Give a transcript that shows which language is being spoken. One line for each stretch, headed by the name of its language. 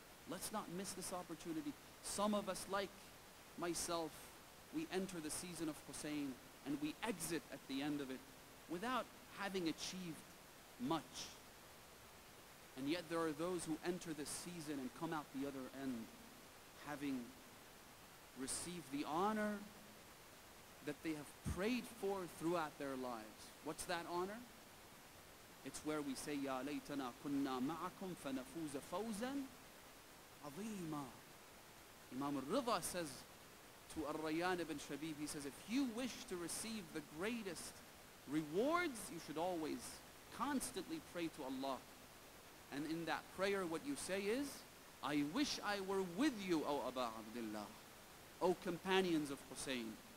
English: Let's not miss this opportunity. Some of us, like myself, we enter the season of Hussein and we exit at the end of it without having achieved much. And yet there are those who enter this season and come out the other end having received the honor that they have prayed for throughout their lives. What's that honor? It's where we say,
Arabic: يَا لَيْتَنَا كُنَّا مَعَكُمْ فَنَفُوزَ فَوْزًا عَظِيمًا.
English: Imam al-Ridha says to Ar-Rayyan ibn Shabib, he says, if you wish to receive the greatest rewards, you should always constantly pray to Allah. And in that prayer, what you say is, I wish I were with you, O Aba Abdullah, O companions of Hussein.